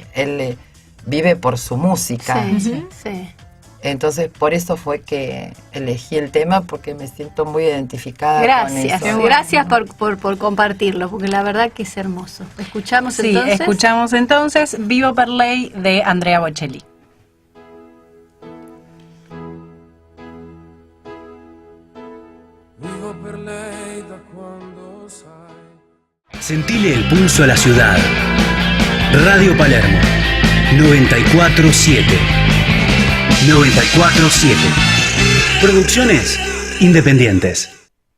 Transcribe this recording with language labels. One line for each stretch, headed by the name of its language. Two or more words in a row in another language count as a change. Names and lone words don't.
Spanish: Él vive por su música. Sí. Entonces, por eso fue que elegí el tema, porque me siento muy identificada Gracias, con eso. gracias por compartirlo, porque la verdad que es hermoso. Escuchamos Sí, entonces. escuchamos entonces Vivo per lei de Andrea Bocelli.
Italian: Vivo per lei da quando sai.
Spanish: Sentile el pulso a la ciudad. Radio Palermo 947. 947. Producciones independientes.